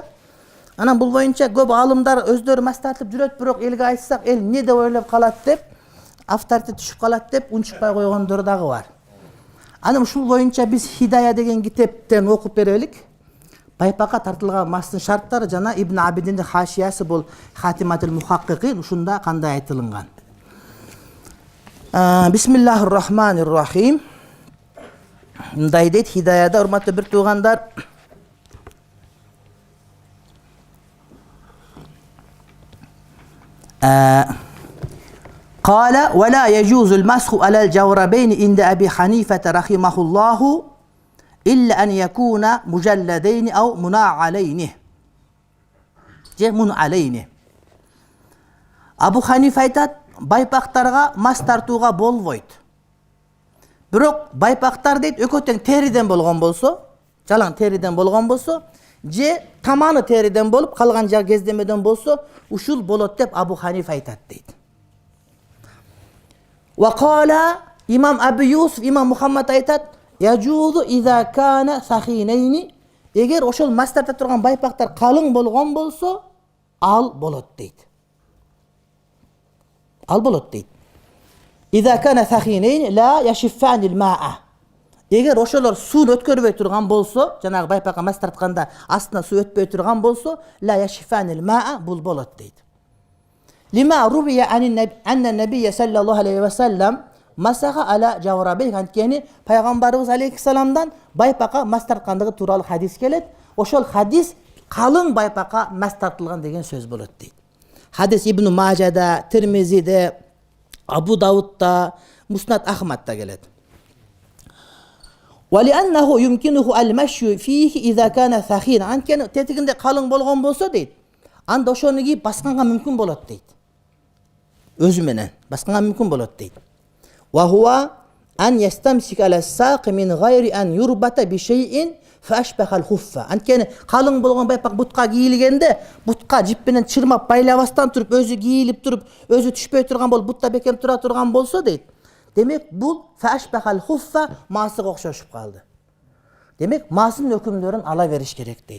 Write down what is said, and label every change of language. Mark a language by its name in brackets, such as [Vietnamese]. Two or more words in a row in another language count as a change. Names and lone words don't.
[Kyrgyz] Анан бул боюнча көп алымдар өздөрү мас тартып жүрөт, бирок элге айтсак, эл эмне деп ойлоп калат деп, авторитет түшүп калат деп унчукпай койгондор дагы бар. Анан ушул боюнча биз Хидая деген китептен окуп берелик. Байпакка тартылган мастын шарттары жана Ибн Абидиндин хашиясы бул Хатиматул Мухаккикин, ушунда кандай айтылган. [Arabic] بسم الله الرحمن الرحيم. [Kyrgyz] Мындай дейт Хидаяда, урматтуу бир туугандар. [Arabic] قال ولا يجوز المسح على الجوربين عند أبي حنيفة رحمه الله إلا أن يكون مجلدين أو منعلين. [Kyrgyz] Абу Ханифа айтат, байпактарга мас тартууга болбойт. Бирок байпактар дейт экөө тең териден болгон болсо, жалаң териден болгон болсо, же таманы териден болуп, калган жагы кездемеден болсо, ушул болот деп Абу Ханифа айтат дейт. Вакала имам Абу Юсуф, имам Мухаммад айтат, [Arabic] يجوز إذا كان ثخينين, [Kyrgyz] эгер ошол мас тарта турган байпактар калың болгон болсо, ал болот дейт. Ал болот дейт. [Arabic] إذا كان ثخينين لا يشفان الماء. [Kyrgyz] Эгер ошолор сууну өткөрбөй турган болсо, жанагы байпакка мас тартканда астына суу өтпөй турган болсо, [Arabic] لا يشفان الماء, [Kyrgyz] бул болот дейт. [Arabic] لما روي أن النبي صلى الله عليه وسلم مسح على الجوربين, [Kyrgyz] анткени пайгамбарыбыз алейхиссаламдан байпакка мас тарткандыгы тууралуу хадис келет. Ошол хадис калың байпакка мас тартылган деген сөз болот дейт. Хадис Ибн Мажада, Тирмизиде, Абу Даудда, Муснад Ахмадда келет. [Arabic] وَلِأَنَّهُ يُمْكِنُهُ الْمَشْيُ فِيهِ إِذَا كَانَ ثَخِينًا. [Kyrgyz] Анткени тетигинде калың болгон болсо дейт, анда ошону кийип басканга мүмкүн болот дейт. Өзү менен басканга мүмкүн болот дейт. [Arabic] وَهُوَ أَنْ يَسْتَمْسِكَ عَلَى السَّاقِ مِنْ غَيْرِ أَنْ يُرْبَطَ بِشَيْءٍ فَأَشْبَهَ الْخُفَّ. [Kyrgyz] Анткени калың болгон байпак бутка кийилгенде, бутка жип менен чырмап байлабастан туруп, өзү кийилип туруп, өзү түшпөй турган болуп, бутта бекем тура турган болсо дейт. Демек бул [Arabic] فأشبه الخف, [Kyrgyz] маасыга окшошуп калды. Демек маасынын өкүмдөрүн ала бериш керек дейт.